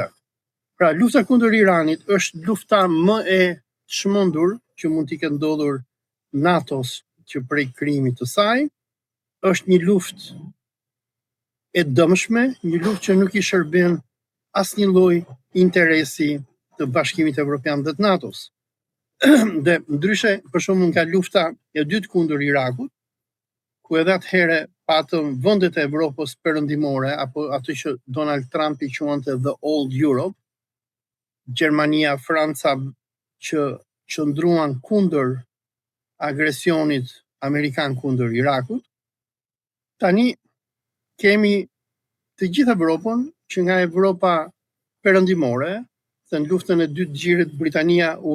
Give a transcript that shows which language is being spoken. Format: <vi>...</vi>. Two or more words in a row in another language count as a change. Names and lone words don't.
<sq>Pra lufta kundër Iranit është lufta më e çmendur që mund t'i ketë ndodhur NATO-s që prej krijimit të saj, është një luftë e dëmshme, një luftë që nuk i shërben asnjë lloj interesi të Bashkimit Evropian dhe të NATO-s. Dhe ndryshe, për shembull, nga lufta e dytë kundër Irakut, ku edhe atëherë patëm vendet e Evropës perëndimore, apo atë që Donald Trump i quante</sq> <en>the old Europe,</en> <sq>Gjermania, Franca, që qëndruan kundër agresionit amerikan kundër Irakut. Tani kemi të gjithë Evropën, që nga Evropa perëndimore, se në luftën e dytë xhirit Britania u</sq>